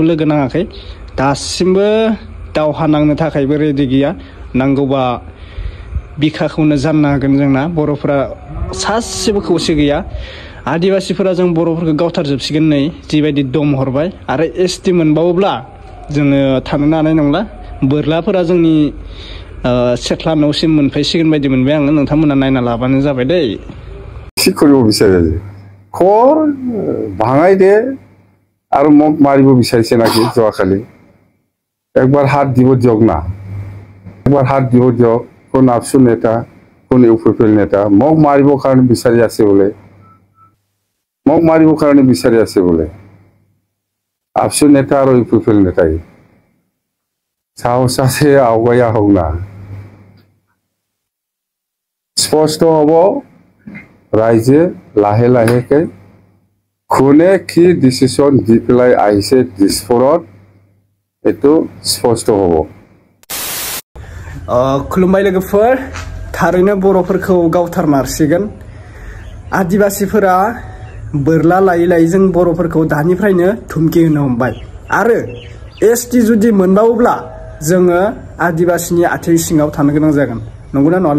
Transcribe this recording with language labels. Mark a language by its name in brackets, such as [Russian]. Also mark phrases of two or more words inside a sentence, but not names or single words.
[Bodo] लोगो नाङाखै दासिमबो दावहा नांनो थाखायबो रेडि गैया नांगौबा बिखाखौनो जानना होगोन जोंना बर'फोरा सासेबो खौसे गैया आदिवासीफोरा जों बर'फोरखौ गावथारजोबसिगोन नै जिबायदि दम हरबाय आरो एसटि मोनबावोब्ला जोङो थानो हानाय नंला बोरलाफोरा जोंनि सेथ्ला न'सिम मोनफैसिगोन बायदि मोनबाय आङो नोंथांमोना नायना लाबानो जाबाय दै [Assamese] শিখৰিবো বিচাৰে খৰ भाঙাই দে আৰু মোক মাৰিব বিচাৰিছে নাকি যোৱাকালি একবাৰ হাত দিব দিয়ক না একবাৰ হাত দিব দিয়ক কোন আপসু নেতা কোন ইউপিপিএল নেতা মোক মাৰিব কাৰণে বিচাৰি আছে বোলে মোক মাৰিব কাৰণে বিচাৰি আছে বোলে আপসু নেতা আৰু ইউপিপিএল নেতাই সাহস আছে আগুৱাই আহক না স্পষ্ট হ'ব ৰাইজে লাহে লাহেকৈ কোনে কি ডিসিশন দি পেলাই আহিছে দিছপুৰত এটো স্পষ্ট হ'ব [Bodo] खुलुमबाय लोगोफोर थारैनो बर'फोरखौ गावथारमारसिगोन आदिवासीफोरा बोरला लायै लायै जों बर'फोरखौ दानिफ्रायनो धुमकि होनो हमबाय आरो एसटि जुदि मोनबावोब्ला जोङो आदिवासीनि आथिं सिङाव थानो गोनां जागोन नंगौना नङा